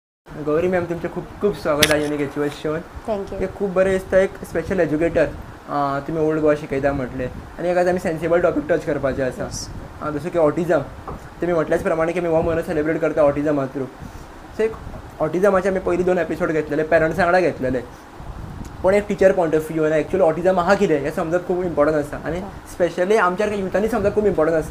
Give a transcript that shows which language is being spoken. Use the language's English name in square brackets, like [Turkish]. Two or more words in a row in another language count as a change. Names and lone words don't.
[Marathi] गौरी मॅम, तुमचे खूप खूप स्वागत आहे युनिक एज्युएशन शोन. थँक्यू. [Konkani] हे खूप बरें दिसता एक [English] special educator [Konkani] तुम्ही ओल्ड गोवा शिकयता म्हटले, आणि एक आमी [English] sensible topic touch [Konkani] करपाचें आसा जसं की ऑटिझम. तुम्ही म्हटल्याच प्रमाणे की आमी हो म्हयनो सेलिब्रेट करता ऑटिझमा थ्रू. सो एक ऑटिझमाचे आमी पयलीं 2 एपिसोड घेतलेले, पेरंट्सां वांगडा घेतलेले. पण एक [English] teacher point of view actually autism [Konkani] आहा कितें हें समजप खूब इम्पॉर्टंट आसा, आणि स्पेशली आमच्या युथांनी समजप खूब इम्पॉर्टंट आसा.